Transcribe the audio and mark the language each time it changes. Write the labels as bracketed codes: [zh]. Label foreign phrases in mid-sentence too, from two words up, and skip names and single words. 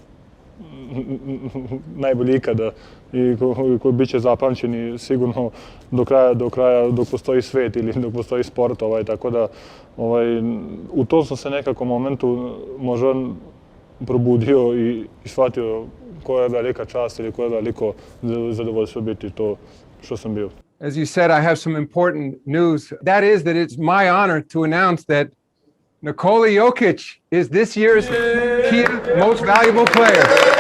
[sr] najbolji ikada i koji bit će zapamćeni sigurno do kraja dok postoji svet ili dok postoji sport, tako da u tom sam se nekako momentu možda probudio i shvatio koja je velika čast ili koja je veliko zadovoljstvo biti to što sam bio. [en] As you said, I have some important news. That is that it's my honor to announce that Nikola Jokic is this year's Kia Most Valuable Player.